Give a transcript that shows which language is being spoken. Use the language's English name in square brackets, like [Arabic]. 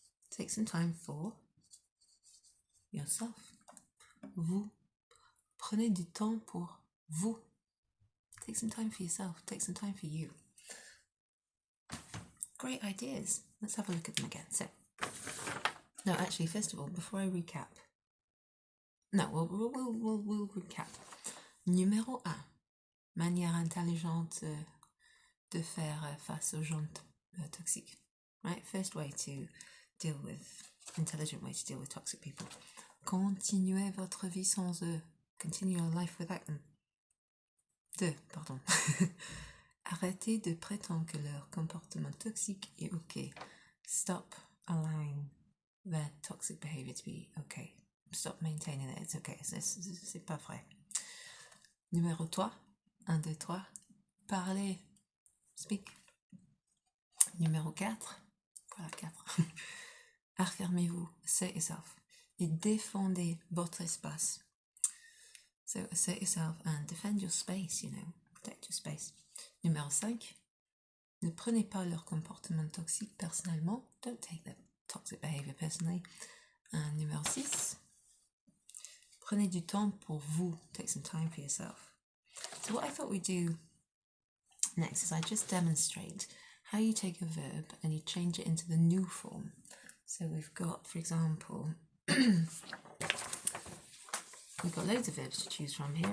[English] Take some time for yourself. [French] Vous. Prenez du temps pour vous. [English] Take some time for yourself. Take some time for you. Great ideas. Let's have a look at them again. So, no, actually, first of all, before I recap. No, we'll recap. [French] Numéro 1. Manière intelligente de faire face aux gens toxiques. [English] Right? First way to deal with, intelligent way to deal with toxic people. [French] Continuez votre vie sans eux. [English] Continue your life without them. [French] 2. Pardon. Arrêtez de prétendre que leur comportement toxique est ok. [English] Stop allowing their toxic behavior to be okay. Stop maintaining that it's okay. [French] C'est pas vrai. Numéro 3. 1, 2, 3. Parlez. [English] Speak. [French] Numéro 4. Voilà, 4. Affirmez-vous. [English] Say yourself. [French] et défendez votre espace. [English] So assert yourself and defend your space, you know, protect your space. [French] Numéro 5, ne prenez pas leur comportement toxique personnellement. [English] Don't take their toxic behavior personally. [French] And numéro 6, prenez du temps pour vous. [English] Take some time for yourself. So what I thought we'd do next is I just demonstrate how you take a verb and you change it into the new form. So we've got, for example, we've got loads of verbs to choose from here.